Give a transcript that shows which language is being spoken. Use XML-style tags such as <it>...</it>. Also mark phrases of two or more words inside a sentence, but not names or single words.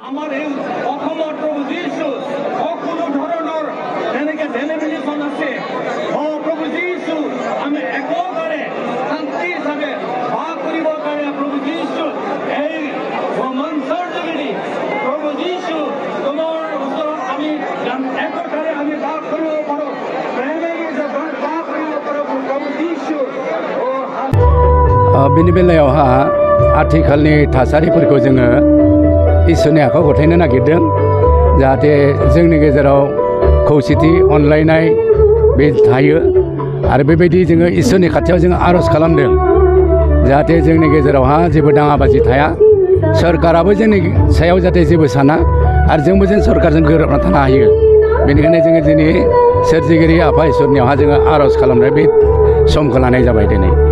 <as>আমার এই অসমৰ প্ৰভু যীশু সকলো ধৰণৰ যেনেকৈ ডেলিমিনেশ্যন আছে প্ৰভু যীশু আমি একেবাৰে শান্তি হিচাপে বাস কৰিবৰ কাৰণে প্ৰভু যীশু এই মঞ্চৰ যোগেদি প্ৰভু যীশু তোমাৰ ওচৰত আমি একতাৰে আমি বাস কৰিব পাৰোঁ প্ৰেমেৰে বাস কৰিব পাৰোঁ প্ৰভু যীশু</as> <brx>बेनि बेलायावहा आथिखालनि थासारिफोरखौ जोङो इसोरनि आखायाव गथायनो नागिरदों जाहाथे जोंनि गेजेराव खौसेथि अनलायनाय बे थायो आरो बेबायदि जोङो इसोरनि खाथियाव जोङो आर'ज खालामदों जाहाथे जोंनि गेजेरावहा जेबो दाङाबाजि थाया सरकाराबो जोंनि सायाव जाहाथे जेबो साना आरो जोंबो जों सरकारजों गोरोबना थानो हायो बेनिखायनो जोङो दिनै सोरजिगिरि आफा इसोरनियावहा जोङो आर'ज खालामनाय बे समखौ लानाय जाबाय दिनै</brx>